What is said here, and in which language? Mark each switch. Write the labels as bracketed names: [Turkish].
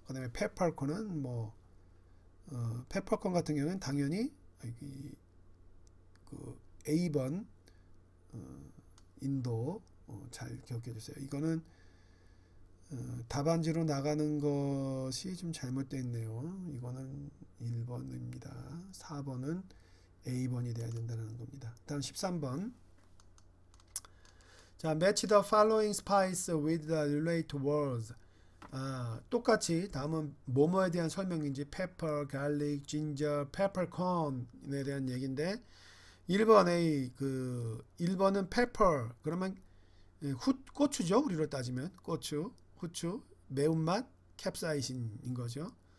[Korean] 그다음에 페퍼콘은 페퍼콘 같은 경우는 당연히 그 A번 인도 잘 기억해 주세요. 이거는 답안지로 나가는 것이 좀 잘못되어 있네요. 이거는 1번입니다. 4번은 A번이 돼야 된다는 겁니다. 다음 13번. [English] 자, match the following spice with the related words. [Korean] 똑같이 다음은 뭐뭐에 대한 설명인지 pepper, garlic, ginger, peppercorn에 대한 얘기인데 1번 A 1번은 pepper 그러면 고추죠. 우리로 따지면 고추, 후추, 매운맛, 캡사이신인 거죠.